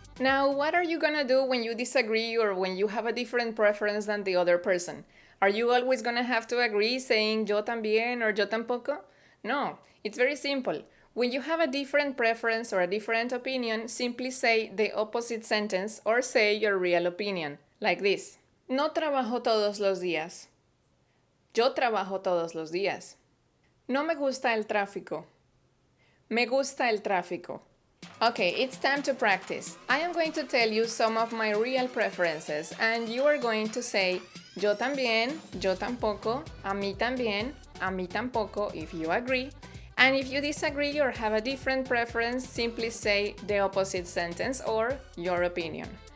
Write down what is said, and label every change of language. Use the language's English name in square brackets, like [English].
[English] Now, what are you gonna do when you disagree or when you have a different preference than the other person? Are you always gonna have to agree saying [Spanish] yo también [English] or [Spanish] yo tampoco? [English] No, it's very simple. When you have a different preference or a different opinion, simply say the opposite sentence or say your real opinion, like this. [Spanish] No trabajo todos los días. Yo trabajo todos los días. No me gusta el tráfico. Me gusta el tráfico. [English] Okay, it's time to practice. I am going to tell you some of my real preferences, and you are going to say [Spanish] yo también, yo tampoco, a mí tampoco [English] if you agree. And if you disagree or have a different preference, simply say the opposite sentence or your opinion.